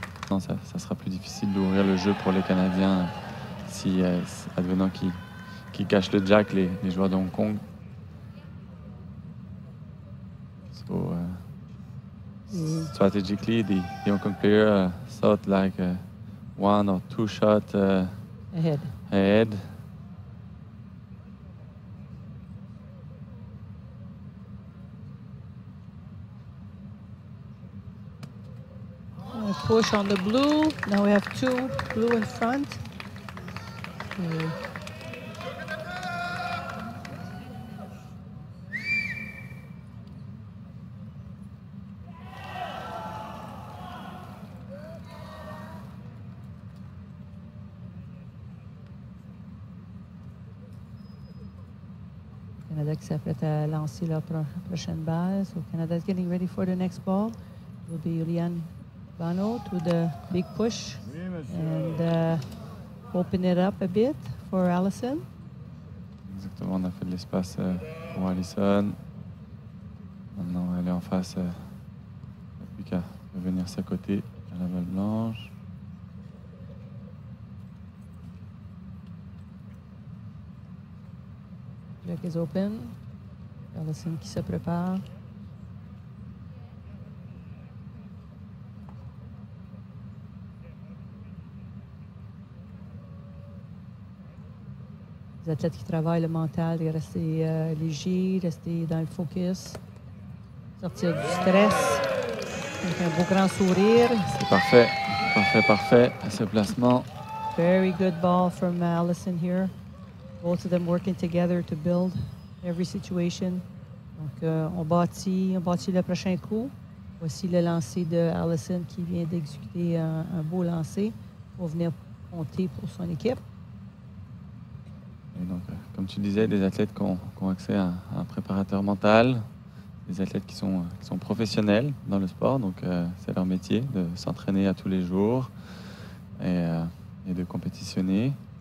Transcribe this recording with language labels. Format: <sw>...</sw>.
<fr>Non, ça sera plus difficile d'ouvrir le jeu pour les Canadiens si advenant qui cachent le jack les joueurs de Hong Kong.</fr> <en>So strategically, the Hong Kong player thought like 1 or 2 shots ahead. Push on the blue. Now we have 2 blue in front.</en> <fr>Canada qui s'apprête à lancer leur prochaine balle.</fr> <en>So Canada is getting ready for the next ball. It will be Liane Bano to the big push and open it up a bit for Allison.</en> <fr>Exactement, on a fait de l'espace pour Allison. Maintenant, elle est en face. Il n'y a plus qu'à venir s'accoter à la balle blanche.</fr> <en>Jack is open.</en> <fr>Allison qui se prépare. Les athlètes qui travaillent le mental, de rester léger, rester dans le focus, sortir du stress, avec un beau grand sourire. C'est parfait, parfait, ce placement.</fr> <en>Very good ball from Allison here. Both of them working together to build every situation.</en> <fr>Donc, on bâtit le prochain coup. Voici le lancer de Allison qui vient d'exécuter un beau lancer pour venir compter pour son équipe. Et donc, comme tu disais, des athlètes qui ont accès à un préparateur mental, des athlètes qui sont professionnels dans le sport, donc c'est leur métier de s'entraîner à tous les jours et de compétitionner.</fr>